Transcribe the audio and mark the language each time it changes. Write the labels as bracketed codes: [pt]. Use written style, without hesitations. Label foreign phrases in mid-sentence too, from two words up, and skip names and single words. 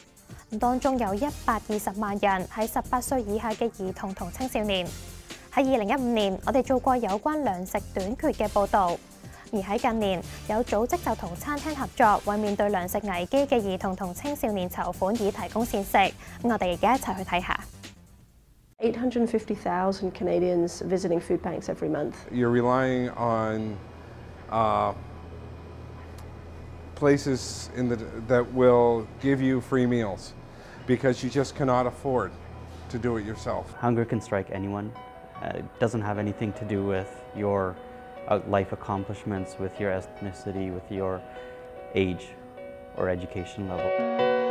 [yue] 當中有120萬人係18歲以下嘅兒童同青少年。喺2015年，我哋做過有關糧食短缺嘅報導，而喺近年，有組織就同餐廳合作，為面對糧食危機嘅兒童同青少年籌款，以提供膳食。我哋而家一齊去睇下。 [en] 850,000 Canadians visiting food banks every month. You're relying on places that will give you free meals because you just cannot afford to do it yourself. Hunger can strike anyone. It doesn't have anything to do with your life accomplishments, with your ethnicity, with your age or education level.